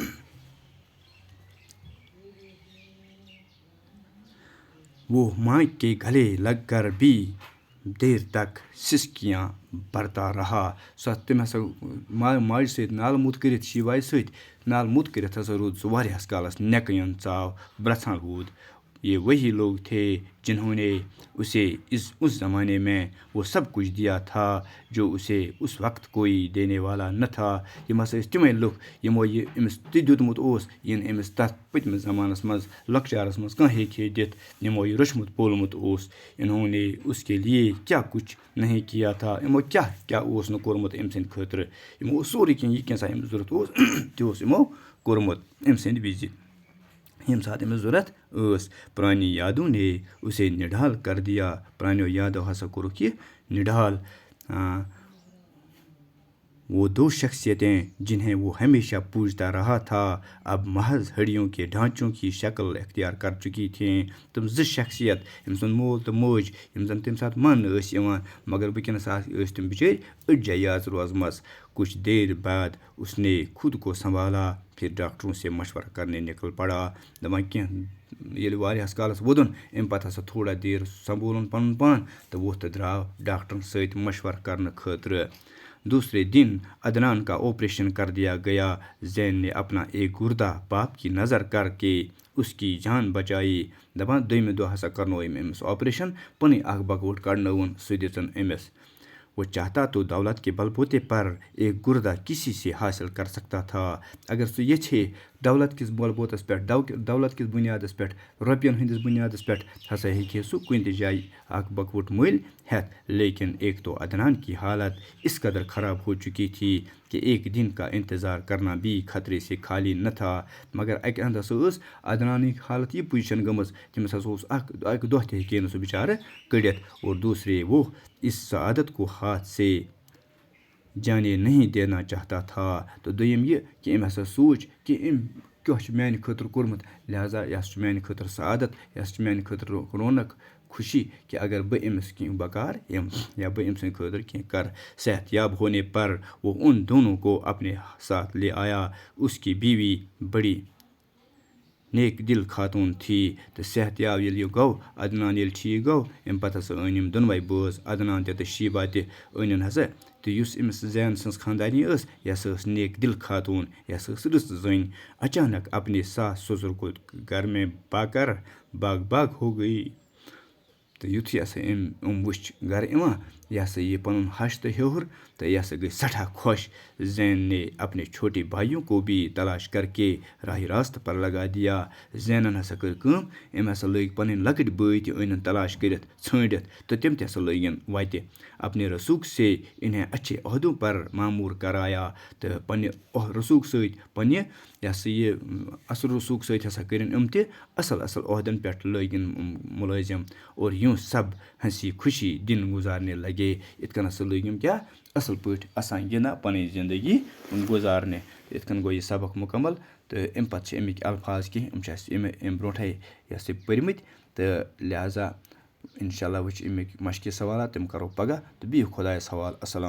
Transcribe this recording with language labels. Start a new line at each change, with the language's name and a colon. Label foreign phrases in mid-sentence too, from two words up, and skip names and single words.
Urdu: وہ ماں کے گلے لگ کر بھی دیر تک سسکیاں برتا رہا.
Kashmiri: سۄ تٔمۍ ہسا ماجہِ سۭتۍ نالہٕ موٚت کٔرِتھ شیٖبایہِ سۭتۍ نالہٕ موٚت کٔرِتھ ہسا روٗد سُہ واریاہس کالس نٮ۪کہٕ ین ژاو برژھان روٗد.
Urdu: یہ وہی لوگ تھے جنہوں نے اسے اس زمانے میں وہ سب کچھ دیا تھا جو اسے اس وقت کوئی دینے والا نہ تھا.
Kashmiri: یم ہسا ٲسۍ تِمے لُکھ یمو یہ أمِس تہِ دیُتمُت اوس یِنہٕ أمِس تتھ پٔتمِس زمانس منٛز لۄکچارس منٛز کانٛہہ ہیٚکہِ ہے دِتھ. یمو یہ روچمُت پولمُت اوس.
Urdu: انہوں نے اس کے لیے کیا کچھ نہیں کیا تھا.
Kashmiri: یمو کیا اوس نہٕ کوٚرمُت أمۍ سٕنٛدِ خٲطرٕ. یمو اوس سورُے کینٛہہ یہ کینٛژھا أمِس ضوٚرتھ اوس تہِ اوس یمو کوٚرمُت أمۍ سٕنٛدِ وِزِ. ییٚمہِ ساتہٕ أمِس ضوٚرَتھ ٲس.
Urdu: پرٛانہِ یادوں نے اسے نڈھال کر دیا.
Kashmiri: پرٛانیو یادو ہسا کوٚرُکھ یہِ نڈھال.
Urdu: وہ دو شخصیتیں جنہیں وہ ہمیشہ پوجتا رہا تھا اب محض ہڈیوں کے ڈھانچوں کی شکل اختیار کر چکی تھیں.
Kashmiri: تم زٕ شخصیت یِم زن مول تہٕ موج یِم زن تمہِ ساتہٕ ماننہٕ ٲسۍ یِوان مگر وٕنکٮ۪نس ٲسۍ تِم بِچٲرۍ أڈجہِ یٲژ روزمژ.
Urdu: کچھ دیر بعد اس نے خود کو سنبھالا پھر ڈاکٹروں سے مشورہ کرنے نکل پڑا.
Kashmiri: دپان کینٛہہ ییٚلہِ واریاہس کالس وودُن امہِ پتہٕ ہسا
Urdu: تھوڑا دیر
Kashmiri: سنبھولُن پنُن پان تہٕ ووٚتھ تہٕ درٛاو ڈاکٹرن سۭتۍ مشورٕ کرنہٕ خٲطرٕ.
Urdu: دوسرے دن عدنان کا آپریشن کر دیا گیا. زین نے اپنا ایک گردہ باپ کی نظر کر کے اس کی جان بچائی.
Kashmiri: دپان دوٚیمہِ دۄہ ہسا کرنووُم أمِس آپریشن پنٕنۍ اکھ بکوٹ کڑنٲوُن سُہ دِژٕن أمِس.
Urdu: وہ چاہتا تو دولت کے بل بوتے پر ایک گردہ کسی سے حاصل کر سکتا تھا.
Kashmiri: اگر سُہ یژھے دولت کِس بل بوتس پٮ۪ٹھ دولت کِس بُنیادس پٮ۪ٹھ رۄپین ہٕنٛدِس بُنیادس پٮ۪ٹھ ہسا ہیٚکہِ ہے سُہ کُنہِ تہِ جایہِ اکھ بکوٹ مٔلۍ ہٮ۪تھ.
Urdu: لیکن ایک تو عدنان کی حالت اس قدر خراب ہو چکی تھی کہ ایک دن کا انتظار کرنا بھی خطرے سے خالی نہ تھا.
Kashmiri: مگر اکہِ اندٕ ہسا ٲس عدنانٕکۍ حالت یہِ پُزِشن گٔمٕژ تٔمِس ہسا اوس اکہِ دۄہ تہِ ہیٚکہِ ہے نہٕ سُہ بِچارٕ کٔڑِتھ.
Urdu: اور دوسرے وہ اس سعادت کو ہاتھ سے جانے نہیں دینا چاہتا تھا.
Kashmiri: تہٕ دوٚیِم یہِ کہِ أمۍ ہسا سوٗنٛچ کہِ أمۍ کیٛاہ چھُ میانہِ خٲطرٕ کوٚرمُت لہذا یہِ ہسا چھُ میانہِ خٲطرٕ سعادت یہِ ہسا چھُ میانہِ خٲطرٕ رونق خوشی کہ اگر بہٕ أمِس کینٛہہ بکار یِمہٕ یا بہٕ أمۍ سٕنٛدِ خٲطرٕ کینٛہہ کرٕ.
Urdu: صحت یاب ہونے پر وہ ان دونوں کو اپنے ساتھ لے آیا. اس کی بیوی بڑی نیک دل خاتون تھی.
Kashmiri: تہٕ صحت یاب ییٚلہِ یہِ گوٚو عدنان ییٚلہِ ٹھیٖک گوٚو اَمہِ پتہٕ ہسا أنۍ یِم دۄنوَے بٲژ عدنان تہِ تہٕ شیٖبا تہِ أنِن ہسا. تہٕ یُس أمِس زین سٕنٛز خاندانی ٲس یہِ ہسا ٲس نیک دل خاتون یہِ ہسا ٲس رٕژ زٔنۍ.
Urdu: اچانک اپنے ساس سسر کو گھر میں پا کر باغ باغ ہو گئی.
Kashmiri: تہٕ یُتھُے ہسا أمۍ وٕچھ گرٕ یِوان یہِ ہسا یہِ پنُن ہش تہٕ ہیوٚر تہٕ یہِ ہسا گٔے سٮ۪ٹھاہ خۄش.
Urdu: زین نے اپنے چھوٹے بھائیوں کو بھی تلاش کر کے راہ راست پر لگا دیا.
Kashmiri: زینن ہسا کٔر کٲم أمۍ ہسا لٲگۍ پنٕنۍ لۄکٕٹۍ بٲے تہِ أنِن تلاش کٔرِتھ ژھٲنڈِتھ تہٕ تِم تہِ ہسا لٲگِن وتہِ.
Urdu: اپنے رسوخ سے انہیں اچھے عہدوں پر معمور کرایا.
Kashmiri: تہٕ پننہِ رسوخ سۭتۍ پننہِ یہِ ہسا یہِ اصل رسوخ سۭتۍ ہسا کٔرِن یِم تہِ اصل اصل عہدن پٮ۪ٹھ لٲگِن مُلٲزِم.
Urdu: اور یوں سب ہنسی خوشی دن گزارنے لگے.
Kashmiri: یِتھ کٔنۍ ہسا لٲگۍ یِم کیٛاہ اصل پٲٹھۍ آسان گِنٛدان پنٕنۍ زندگی گُزارنہِ. یِتھ کٔنۍ گوٚو یہِ سبق مُکمل. تہٕ اَمہِ پتہٕ چھِ اَمِکۍ الفاظ کینٛہہ یِم چھِ اَسہِ اَمہِ برونٛٹھٕے یہِ ہسا پٔرمٕتۍ تہٕ لہذا
Arabic: انشاء اللہ
Kashmiri: وٕچھ اَمِکۍ مشقہِ سوالات تِم کرو پگاہ تہٕ بِہِو خۄدایس حوالہٕ.